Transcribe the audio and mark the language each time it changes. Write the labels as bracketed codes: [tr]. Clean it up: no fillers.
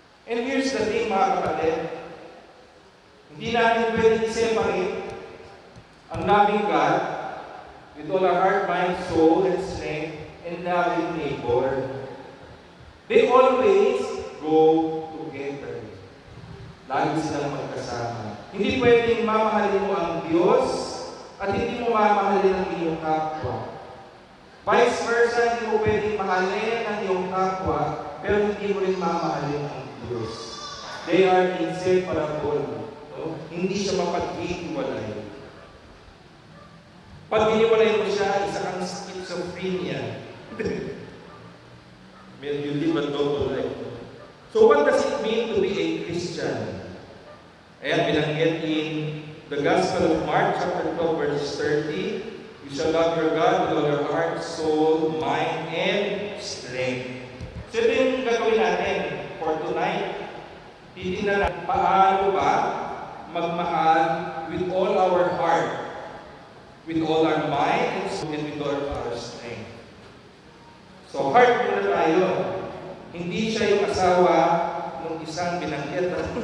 [en] And here's the thing, [tl] mga kapatid. Hindi natin pwede i-separate ang [en] loving God with all our heart, mind, soul, and strength, and loving neighbor. They always go together. [tl] Lagi silang magkasama. Hindi pwedeng mamahalin mo ang Diyos at hindi mo mamahalin ang iyong kapwa. Vice versa, hindi mo pwedeng mahalin ang iyong kapwa pero hindi mo rin mamahalin ang Diyos. [en] They are inseparable. [tl] No? Hindi siya mapag-iwalay. Pag hiniwalay mo siya, isa kang schizophrenia. [en] You live a double life. So what does it mean to be a Christian? [tl] Ayan, binanggit [en] in the Gospel of Mark, chapter 12, verse 30, you shall love your God with all your heart, soul, mind, and strength. So [tl] ito yung gagawin natin [en] for tonight. [tl] Titignan natin paano ba magmahal [en] with all our heart, with all our mind, and soul, and with all our strength. [tl] So heart muna tayo. Hindi siya yung asawa ng isang binanggit.